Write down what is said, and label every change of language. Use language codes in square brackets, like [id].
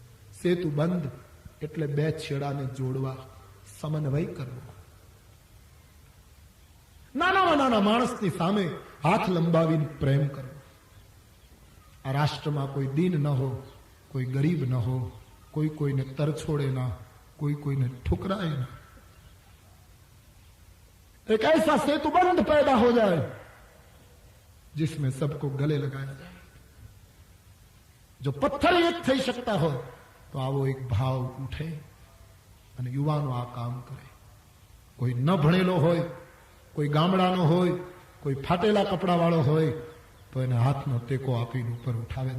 [gu] સેતુ બંધ એટલે બે છેડાને જોડવા, સમન્વય કરવો. નાનામાં નાના માણસની સામે હાથ લંબાવીને પ્રેમ કરવો. આ રાષ્ટ્રમાં કોઈ દીન ન હો, કોઈ ગરીબ ન હો, કોઈ કોઈને તરછોડે ના, કોઈ કોઈને [hi] ठुकराए ना. एक ऐसा सेतुबंध पैदा हो जाए जिसमें सबको गले लगाया जाए. जो पत्थर एक [gu] થઈ શકતા હોય તો આવો એક ભાવ ઉઠે અને યુવાનો આ કામ કરે. કોઈ ન ભણેલો હોય, કોઈ ગામડાનો હોય, કોઈ ફાટેલા કપડા વાળો હોય તો એને હાથનો ટેકો આપીને ઉપર ઉઠાવે.